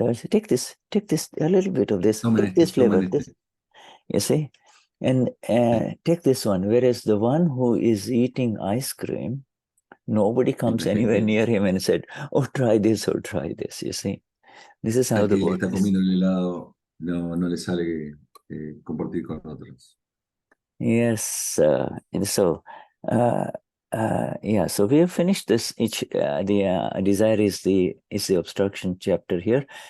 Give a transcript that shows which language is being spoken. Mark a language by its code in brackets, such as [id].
[en] Take this, a little bit of this, take this flavor, this, you see, and take this one. Whereas the one who is eating ice cream, nobody comes anywhere near him and said, "Oh, try this or try this." You see, this is how the body [es] está comiendo el helado, no le sale compartir con otros. [en] Yes, and so yeah. So we have finished this. The desire is the obstruction chapter here.